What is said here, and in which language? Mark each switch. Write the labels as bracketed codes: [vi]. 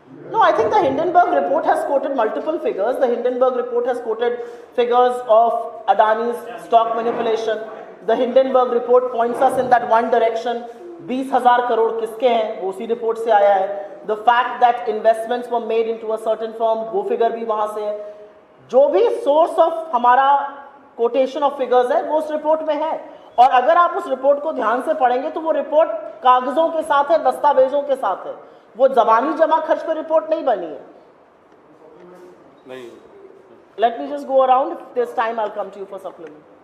[en] No, I think the Hindenburg report has quoted multiple figures. The Hindenburg report has quoted figures of Adani's stock manipulation. The Hindenburg report points us in that one direction. [hi] 20,000 crore किसके हैं, वो उसी report से आया है. [en] The fact that investments were made into a certain firm, [hi] वो figure भी वहां से है. जो भी सोर्स ऑफ हमारा कोटेशन ऑफ फिगर्स है वो उस रिपोर्ट में है, और अगर आप उस रिपोर्ट को ध्यान से पढ़ेंगे तो वो रिपोर्ट कागजों के साथ है, दस्तावेजों के साथ है, वो जबानी जमा खर्च पर रिपोर्ट नहीं बनी है. नहीं. [en] Let me just go around. If there's time, I'll come to you for supplement.